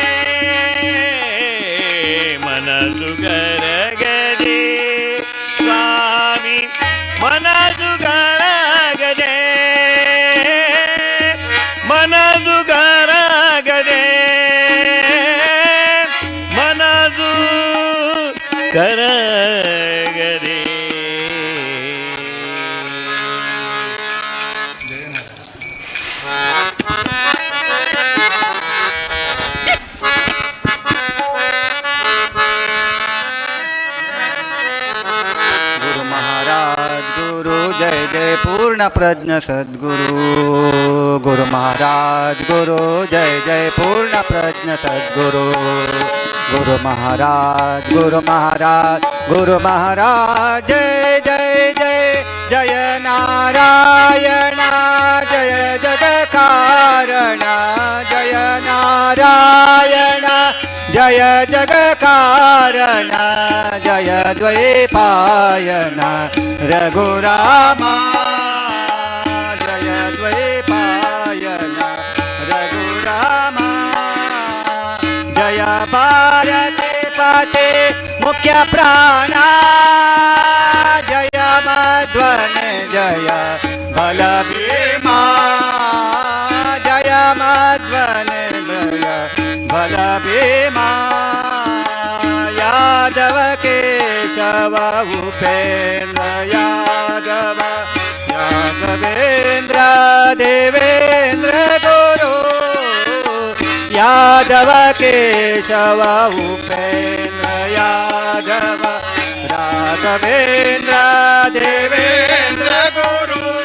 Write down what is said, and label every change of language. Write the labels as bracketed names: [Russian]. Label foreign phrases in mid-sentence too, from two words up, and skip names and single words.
[Kannada] ಮನಸು ಗರಗದೆ ಸ್ವಾಮಿ ಮನಸು ಗರಗದೆ ಮನಸು ಗರಗದೆ ಮನಸು ಗರಗದೆ [Sanskrit] गुरु महाराज गुरु जय जय पूर्ण प्रज्ञ सद्गुरु गुरु महाराज गुरु जय जय पूर्ण प्रज्ञ सद्गुरु गुरु महाराज गुरु महाराज गुरु महाराज जय जय जय जय नारायण जय जग कारण जय नारायण जय जग कारण जय द्वैपायन रघुरामा जय द्वैपायन रघुरामा जय भारती पते मुख्य प्राणा जय मध्वन जय बल भीमा जय मध्वन जय बल भीमा यादव केशव उपेन्द्र यादव यादवेन्द्र देवेन्द्र गुरु यादव केशव उपेन्द्र यादव राघवेन्द्र देवेन्द्र गुरु